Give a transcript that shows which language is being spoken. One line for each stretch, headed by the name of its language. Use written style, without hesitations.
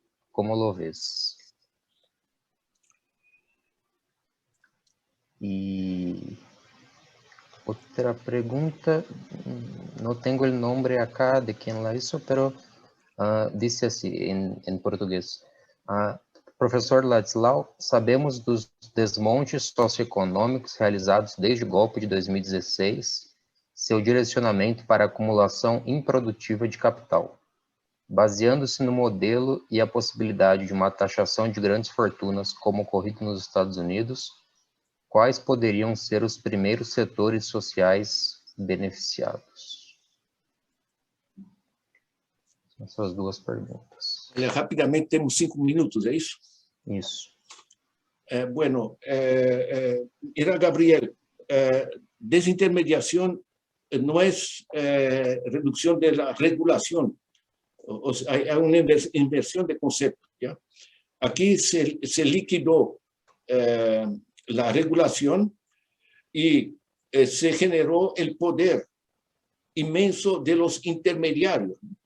Spanish: ¿Cómo lo ves? Y otra pregunta, no tengo el nombre acá de quien la hizo, pero dice así en portugués.
Portuguese: Professor Ladislao, sabemos dos desmontes socioeconômicos realizados desde o golpe de 2016, seu direcionamento para a acumulação improdutiva de capital. Baseando-se no modelo e a possibilidade de uma taxação de grandes fortunas como ocorrido nos Estados Unidos, quais poderiam ser os primeiros setores sociais beneficiados? Essas duas perguntas. Rapidamente, temos 5 minutos, é isso? Isso.
Spanish: Bueno, Irán Gabriel, desintermediación no es reducción de la regulación, o sea, hay una inversión de concepto, ¿ya? Aquí se liquidó la regulación y se generó el poder inmenso de los intermediarios.